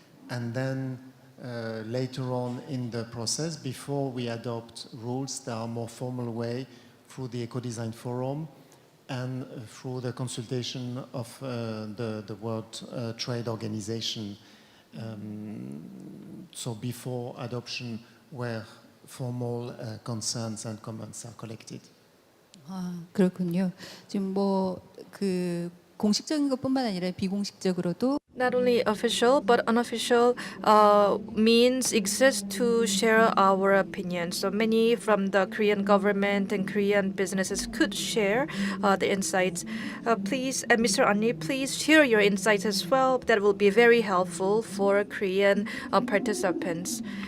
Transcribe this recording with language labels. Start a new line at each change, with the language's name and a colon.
English: And then later on in the process, before we adopt rules, there are more formal way through the Ecodesign Forum and through the consultation of the World Trade Organization. So before adoption, where formal concerns and comments are collected.
Korean: 그렇군요. 지금 그 공식적인 것뿐만 아니라 비공식적으로도
English: Not only official but unofficial means exist to share our opinions. So many from the Korean government and Korean businesses could share the insights. Please, Mr. Ani, please share your insights as well. That will be very helpful for Korean participants.